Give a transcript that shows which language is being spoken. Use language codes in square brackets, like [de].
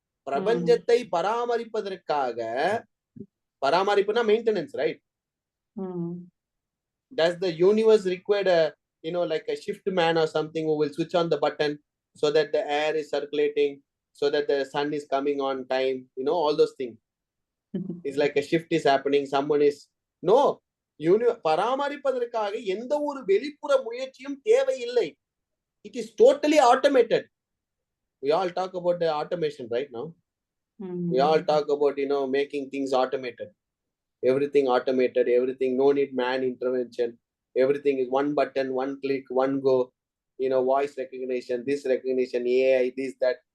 [ta] பிரபஞ்சத்தை பராமரிப்பதற்காக, பராமரிப்புனா maintenance, right? [en] Does the universe require like a shift man or something who will switch on the button so that the air is circulating, so that the sun is coming on time, all those things? It's like a shift is happening, someone is no. [ta] பராமரிப்பதற்காக எந்த ஒரு வெளிப்புற முயற்சியும் தேவையில்லை. [en] It is totally automated. We all talk about the automation right now. We all talk about making things automated. Everything automated, everything, no need man intervention. Everything is one button, one click, one go. Voice recognition, this recognition, AI, this, that.